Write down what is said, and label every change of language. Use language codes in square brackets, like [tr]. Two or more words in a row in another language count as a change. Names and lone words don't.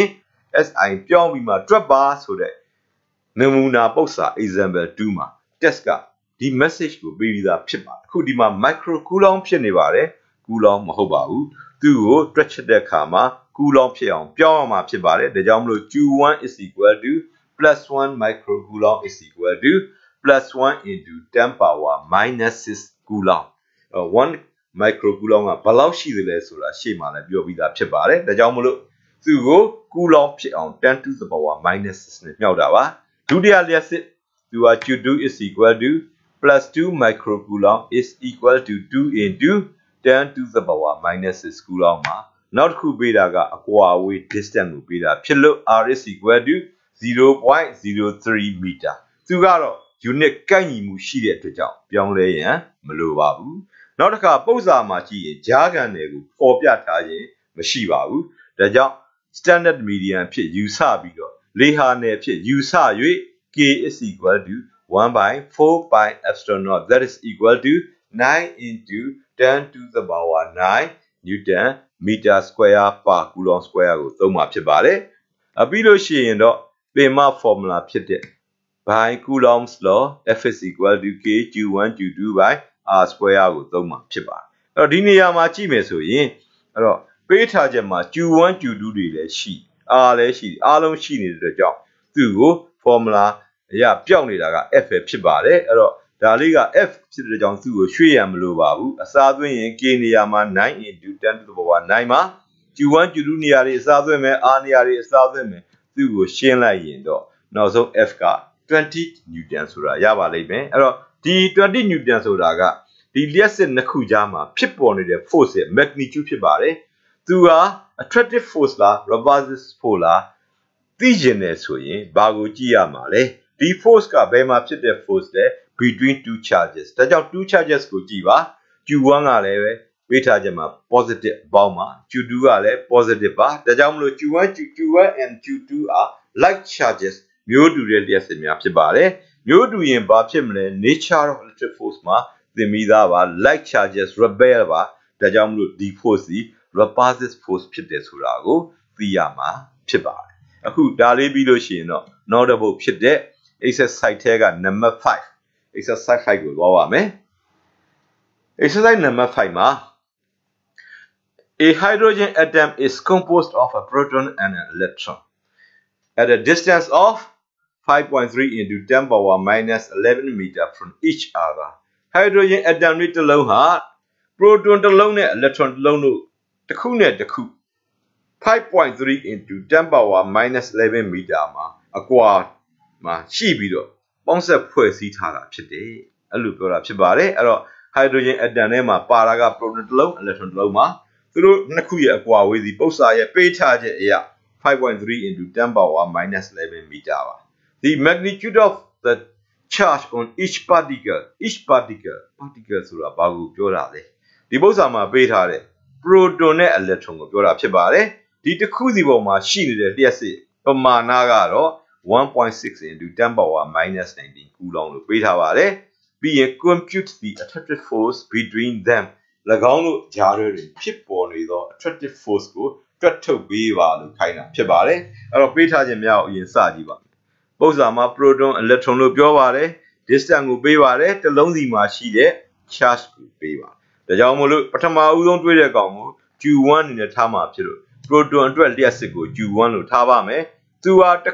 [my] SI ပြောင်းပြီးမှတွက်ပါဆိုတဲ့နမူနာပုစ္စာ example 2မှာ test ကဒီ message ကိုပေးပြီးသားဖြစ်ပါတယ်အခုဒီမှာ microcoulomb ဖြစ်နေပါတယ် coulomb မဟုတ်ပါ ဘူးသူ့ကိုတွက်ချက်တဲ့အခါမှာ coulomb ဖြစ်အောင်ပြောင်းရမှာဖြစ်ပါတယ်ဒါကြောင့်မလို့ [en] Q1 is equal to +1 microcoulomb is equal to +1 into 10 power minus 6 coulomb 1 microcoulomb [my] ကဘယ်လောက်ရှိသလဲဆိုတာရှေ့မှာလည်းပြောပြီးသားဖြစ်ပါတယ်ဒါကြောင့်မလို့သူ့ကို coulomb ဖြစ်အောင် [en] 10 to the power minus 6 [my] နဲ့မြောက်တာပါဒုတိယလျှက်စစ်သူက [en] Q2 is equal to +2 microcoulomb is equal to 2 into 10 to the power minus 6 coulomb [my] မှာနောက်တစ်ခုပေးတာကအကွာအဝေး distance ကိုပေးတာဖြစ်လို့ [en] R is equal to [my] 0.03 meter သူကတော့ unit ကိုက်ညီမှုရှိတဲ့အတွက်ကြောင့်ပြောင်းလဲရန်မလိုပါဘူးနောက်တစ်ခါပုစ္စာမှာကြည့်ရင်ကြားခံတွေကိုပေါ်ပြထားရင်မရှိပါဘူးဒါကြောင့် [en] standard median [my] ဖြစ်ယူဆပြီးတော့လေဟာနယ်ဖြစ်ယူဆ၍ [en] K is equal to 1 by 4 pi epsilon naught that is equal to 9 into 10 to the power 9 Newton meter square per coulomb square [my] ကိုသုံးမှာဖြစ်ပါတယ်ပြီးလို့ ရှိရင်တော့ပင်မ formula ဖြစ်တဲ့ [en] by Coulomb's law F is equal to K Q1 Q2 by R square [my] ကိုသုံးမှာဖြစ်ပါတယ်အဲ့တော့ဒီနေရာမှာကြည့်မယ်ဆိုရင်အဲ့တော့ပေးထားချက်မှာ Q1 Q2 တွေလည်းရှိ R လည်းရှိအားလုံးရှိနေတဲ့အတွက်ကြောင့်သူ့ကို formula အရာပျောက်နေတာက F ပဲဖြစ်ပါတယ်အဲ့တော့ ဒါလေးက F ဖြစ်တဲ့ကြောင့်သူ့ကိုရွှေ့ရမလို့ပါဘူးအစားသွင်းရင် K နေရာမှာ [en] 9 into 10 to the power 9 [my] မှာ Q1 Q2 နေရာတွေအစားသွင်းမယ် R နေရာတွေအစားသွင်းမယ်သူသူ့ကိုရှင်းလိုက်ရင်တော့နောက်ဆုံး F က20 Newton ဆိုတာရပါလိမ့်မယ် အဲ့တော့ဒီ20 Newton ဆိုတာကဒီလျှက်စစ်နှစ်ခုကြားမှာဖြစ်ပေါ်နေတဲ့ force ရဲ့ magnitude ဖြစ်ပါတယ်သူက [en] attractive force [my] လား [en] repulsive force [my] လားသိကျင်တယ်ဆိုရင်ဘာကိုကြည့်ရ မှာလဲဒီ force ကဘယ်မှာဖြစ်တဲ့ force လဲ [en] between two charges [my] ဒါကြောင့် [en] two charges [my] ကိုကြည့်ပါ Q1 ကလည်းပဲပေးထားချက်မှာ positive ပေါင်းပါ Q2 ကလည်း positive ပါဒါကြောင့်မလို့ [en] Q1 and Q2 are like charges [my] မျိုးတူတဲ့လျှက်စစ်များဖြစ်ပါတယ်မျိုးတူရင်ဘာဖြစ်မလဲ [en] nature of electric force [my] မှာသင်ပြီးသားပါ [en] like charges rebel [my] ပါဒါကြောင့်မလို့ဒီ force ဒီ [en] repulsive force [my] ဖြစ်တယ်ဆိုတာကိုသိရမှာဖြစ်ပါတယ်အခုဒါလေးပြီးလို့ရှိရင်တော့နောက်တစ်ပုဒ်ဖြစ်တဲ့ exercise ထဲက [en] number 5 exercise 5 [my] ကိုသွားပါမယ် [en] exercise number 5 [my] မှာ [en] a hydrogen atom is composed of a proton and an electron at a distance of 5.3 into 10 power minus 11 meter from each other hydrogen atom [my] တစ်လုံးဟာ proton တစ်လုံးနဲ့ electron တစ်လုံးတို့တစ်ခုနဲ့တစ်ခု [en] 5.3 into 10 power minus 11 meter [my] မှာအကွာမှာရှိပြီးတော့ပေါင်းဆက်ဖွဲ့စည်းထားတာဖြစ်တယ်အဲ့လိုပြောတာ ဖြစ်ပါတယ်အဲ့တော့ [en] hydrogen atom [my] ထဲမှာပါတာက proton တစ်လုံး electron တစ်လုံးမှာသူတို့နှစ်ခုရဲ့အကွာဝေးစီပု္ပ္ပစာရဲ့ပေးထားချက်အရာ [en] 5.3 into 10 power minus 11 meter [my] ပါ [en] the magnitude of the charge on each particle [my] ဆိုတာဘာကိုပြောတာလဲဒီပု္ပ္ပစာမှာပေးထားတဲ့ proton နဲ့ electron ကိုပြောတာဖြစ်ပါတယ်ဒီတစ်ခုစီပေါ်မှာရှိနေတဲ့လျှက်စစ်ပမာဏကတော့ [en] 1.6 into 10 power minus 19 coulomb [my] လို့ပေးထားပါတယ်ပြီးရင် [en] compute the attractive force between them [my] ၎င်းတို့ကြားထဲတွင်ဖြစ်ပေါ်နေသော [en] attractive force [my] ကိုတွက်ထုတ်ပေးပါလို့ခိုင်းတာဖြစ်ပါတယ်အဲ့တော့ ပေးထားခြင်းများကိုအရင်စကြည့်ပါမယ်ပု္ပ္ပစာမှာ [en] proton electron [my] လို့ပြောပါတယ် distance ကိုပေးပါတယ်တစ်လုံးစီမှာရှိတဲ့ charge ကိုပေးပါဒါကြောင့်မို့လို့ပ ထမဦးဆုံးတွေးတဲ့ကောင်ကို Q1 အနေနဲ့ထားမှာဖြစ်လို့ proton အတွက်လျှက်စစ်ကို Q1 လို့ထားပါမယ်သူဟာတစ်